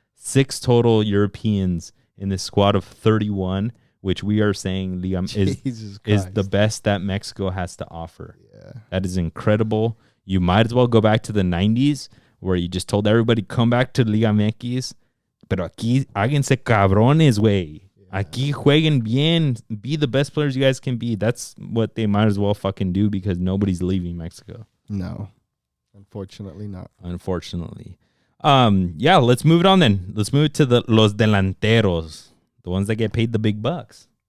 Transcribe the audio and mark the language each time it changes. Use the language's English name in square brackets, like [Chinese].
[English] 6 total Europeans in this squad of 31, which we are saying Liga is the best that Mexico has to offer. Yeah. That is incredible. You might as well go back to the 90s where you just told everybody, come back to Liga MX. [Spanish] Pero aquí, háganse cabrones, güey. Aquí jueguen bien. [English] Be the best players you guys can be. That's what they might as well fucking do because nobody's leaving Mexico. No. Unfortunately not. Unfortunately. Yeah, let's move it on then. Let's move to [Spanish] los delanteros. [English] The ones that get paid the big bucks.